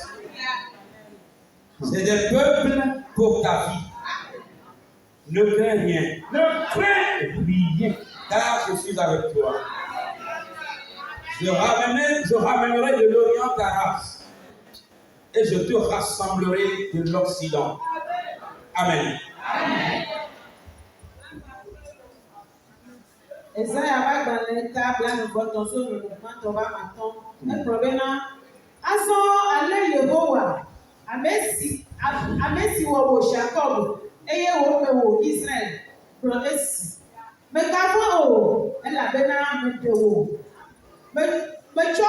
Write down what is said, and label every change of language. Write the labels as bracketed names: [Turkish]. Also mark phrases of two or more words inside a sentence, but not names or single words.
[French] C'est des peuples pour ta vie. Ne crains rien, Ne crains rien. car je suis avec toi. Je ramènerai de l'Orient ta race, et je te rassemblerai de l'Occident. Amen. [Ewe] Eye wo me wo Israel kplɔ esi megavɔ o elabena meɖe wo metsɔ